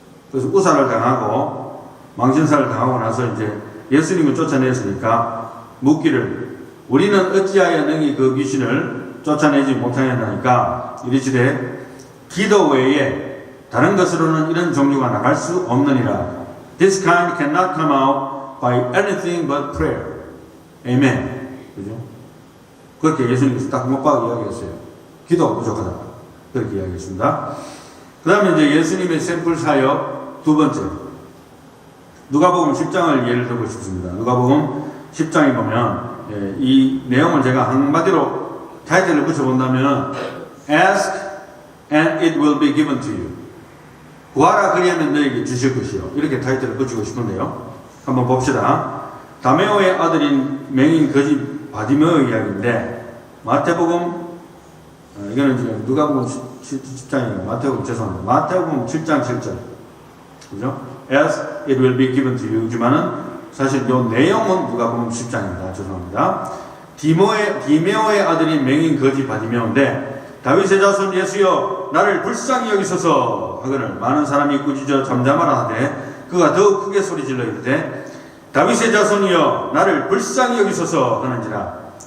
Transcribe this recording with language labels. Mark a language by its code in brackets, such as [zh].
[ko] 그래서 우사를 당하고 망신사를 당하고 나서 이제 예수님을 쫓아냈으니까 묻기를 우리는 어찌하여 능히 그 귀신을 쫓아내지 못하였나니까 이르시되 기도 외에 다른 것으로는 이런 종류가 나갈 수 없느니라. [en] This kind cannot come out by anything but prayer. [ko] Amen. 그죠? 그렇게 예수님께서 딱 못 박아 이야기했어요. 기도가 부족하다. 그렇게 이야기했습니다. 그 다음에 이제 예수님의 샘플 사역 두 번째. 누가복음 10장을 예를 들고 싶습니다. 누가복음 10장에 보면 이 내용을 제가 한마디로 타이틀을 붙여본다면 [en] Ask and it will be given to you. [ko] 구하라 그리하면 너에게 주실 것이요. 이렇게 타이틀을 붙이고 싶은데요. 한번 봅시다. 다메오의 아들인 맹인 거지 바디메오 이야기인데 마태복음 이거는 지금 누가복음 10장이에요. 마태복음 죄송합니다. 마태복음 7장 7절. 그죠? [en] As it will be given to you지만은 [ko] 사실 이 내용은 누가복음 10장입니다. 죄송합니다. 디메오의 아들인 맹인 거지 바디메오인데 다윗의 자손 예수여 나를 불쌍히 여기소서 하거늘 많은 사람이 꾸짖어 잠잠하라 하되 그가 더욱 크게 소리질러 이르되 다윗의 자손이여 나를 불쌍히 여기소서 하는지라.